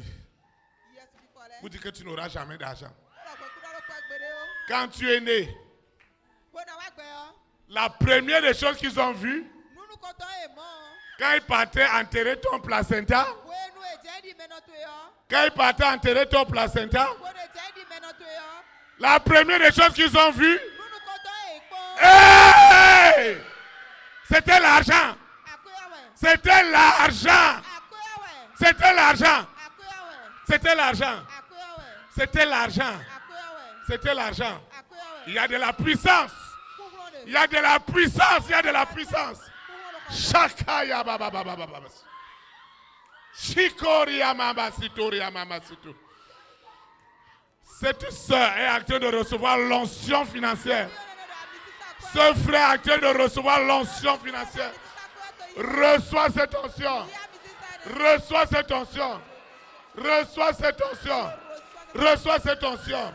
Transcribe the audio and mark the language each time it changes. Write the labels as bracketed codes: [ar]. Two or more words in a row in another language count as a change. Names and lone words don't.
[fr] Vous dites que tu n'auras jamais d'argent. Quand tu es né, la première des choses qu'ils ont vues, quand ils partaient enterrer ton placenta, la première des choses qu'ils ont vues, hey, c'était l'argent. C'était l'argent. C'était l'argent. C'était l'argent. C'était l'argent. C'était l'argent. Il y a de la puissance. Il y a de la puissance. Il y a de la puissance. Shakaya baba baba baba. Shikoria mama sitoria mama situ. Cette sœur est en train de recevoir l'onction financière. Ce frère est en train de recevoir l'onction financière. Reçois cette onction. Reçois cette onction. Reçois cette onction. Reçois cette onction.